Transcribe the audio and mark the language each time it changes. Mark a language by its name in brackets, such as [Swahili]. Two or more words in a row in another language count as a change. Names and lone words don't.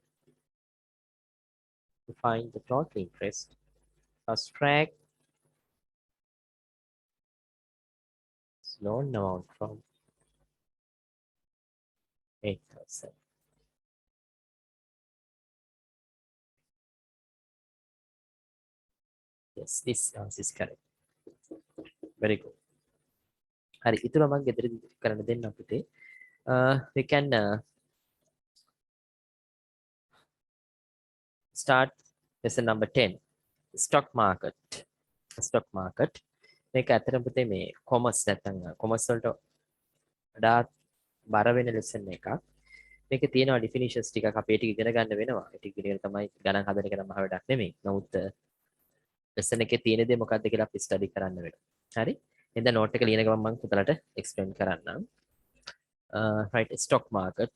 [English] To find the total interest, subtract loan amount from 8,000. Yes, this answer is correct. Very good. [Sinhala] හරි ඉතුරු මම ගෙදරදී කරන්න දෙන්න අපිට. [English] We can start lesson number 10. Stock market. Stock market. [Sinhala] මේක ඇත්තටම පුතේ මේ කොමර්ස් නැත්නම් කොමර්ස් වලට වඩා බර වෙන lesson එකක්. මේකේ තියෙනවා definitions ටිකක් අපි ඒක ඉගෙන ගන්න වෙනවා. ඒක ඉගෙන තමයි ගණන් හදන එක නම් මහ වැඩක් නෙමෙයි. නමුත් lesson එකේ තියෙන දේ මොකක්ද කියලා අපි study කරන්න වෙනවා. හරි? එහෙනම් note එක ලියන ගමන් මම පුතලට explain කරන්නම්. [English] Right, stock market.